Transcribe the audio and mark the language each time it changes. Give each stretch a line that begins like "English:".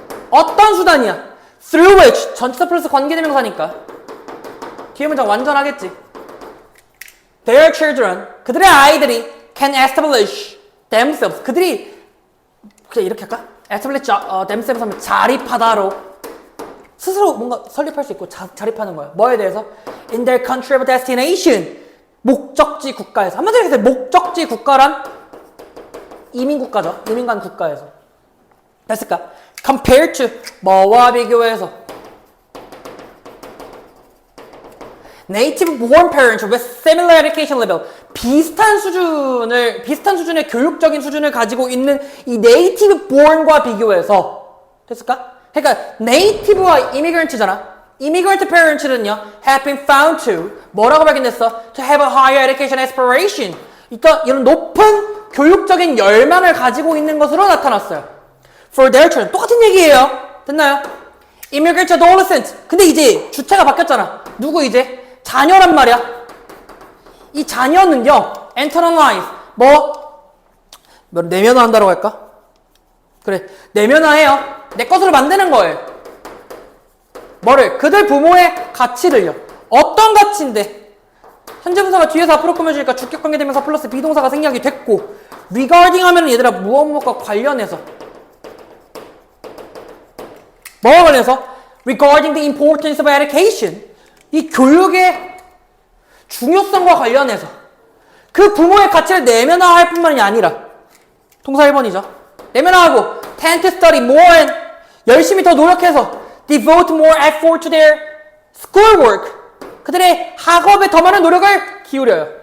Korean: 어떤 수단이야?
English: Through which,
Korean: 전치사 플러스 관계대명사니까 뒤에 문장 완전하겠지.
English: Their children,
Korean: 그들의 아이들이
English: can establish themselves,
Korean: 그들이 그냥 이렇게 할까? establish themselves 하면 자립하다로 스스로 뭔가 설립할 수 있고 자립하는 거야. 뭐에 대해서?
English: In their country of destination,
Korean: 목적지 국가에서. 한마디로 얘기해서 목적지 국가란 이민국가죠. 이민간 국가에서. 됐을까?
English: Compared to,
Korean: 뭐와 비교해서?
English: Native born parents with similar education level.
Korean: 비슷한 수준의 교육적인 수준을 가지고 있는 이 native born과 비교해서. 됐을까? 그러니까 native와 immigrant잖아.
English: immigrant parents는요, have been found to
Korean: 뭐라고 발견됐어?
English: To have a higher education aspiration.
Korean: 그러니까 이런 높은 교육적인 열망을 가지고 있는 것으로 나타났어요.
English: For their children.
Korean: 똑같은 얘기예요. 됐나요?
English: Immigrant adolescent.
Korean: 근데 이제 주체가 바뀌었잖아. 누구 이제? 자녀란 말이야. 이 자녀는요, internalize. 내면화한다고 할까? 그래. 내면화해요. 내 것으로 만드는 거예요. 뭐를? 그들 부모의 가치를요. 어떤 가치인데? 현재 분사가 뒤에서 앞으로 꾸며주니까 주격관계 되면서 플러스 비동사가 생략이 됐고, regarding 하면은 얘들아 무엇과 관련해서 뭐와 관련해서?
English: regarding the importance of education.
Korean: 이 교육의 중요성과 관련해서 그 부모의 가치를 내면화할 뿐만이 아니라 동사 1번이죠. 내면화하고
English: tend to study more and
Korean: 열심히 더 노력해서
English: devote more effort to their schoolwork.
Korean: 그들의 학업에 더 많은 노력을 기울여요.